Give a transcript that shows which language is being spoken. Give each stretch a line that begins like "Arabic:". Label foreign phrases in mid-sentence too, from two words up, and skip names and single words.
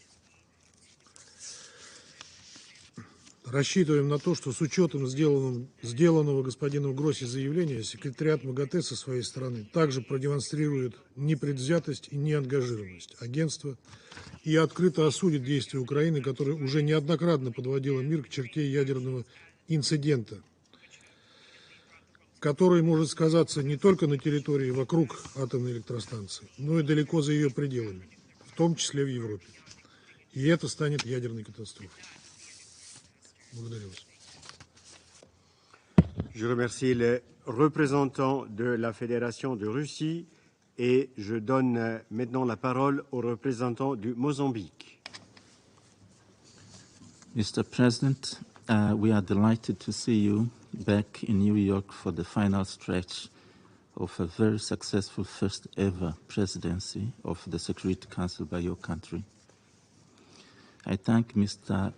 Russian: Рассчитываем на то, что с учетом сделанного господином Гросси заявления, секретариат МАГАТЭ со своей стороны также продемонстрирует непредвзятость и неангажированность агентства и открыто осудит действия Украины, которая уже неоднократно подводила мир к черте ядерного инцидента, который может сказаться не только на территории вокруг атомной электростанции, но и далеко за ее пределами, в том числе в Европе. И это станет ядерной катастрофой. Благодарю вас.
French: Je remercie les représentants de la Fédération de Russie et je donne maintenant la parole aux représentants du Mozambique.
English: Mr. President, we are delighted to see you back in New York for the final stretch of a very successful first ever presidency of the Security Council by your country. I thank Mr.